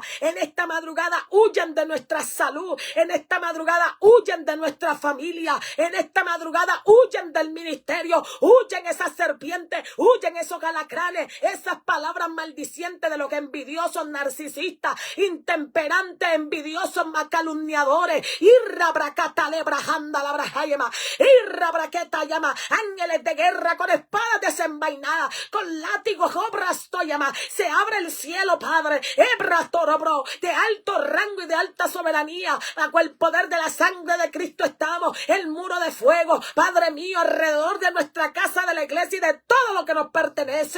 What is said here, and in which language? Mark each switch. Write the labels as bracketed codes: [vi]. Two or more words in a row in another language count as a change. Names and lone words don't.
[es] En esta madrugada huyen de nuestra salud. En esta madrugada huyen de nuestra familia. En esta madrugada huyen del ministerio. Huyen esas serpientes. Huyen esos alacranes. Esas palabras maldicientes de los envidiosos, narcisistas, intemperantes, envidiosos, calumniadores. Irra bracata lebrajanda la brajayema. Irra braqueta llama. Ángeles de guerra con espadas desenvainadas, con látigos, obras toyama. Se abre el cielo, Padre. Ebra torobro, de alto rango y de alta soberanía, bajo el poder de la sangre de Cristo estamos. El muro de fuego, Padre mío, alrededor de nuestra casa, de la iglesia y de todo lo que nos pertenece.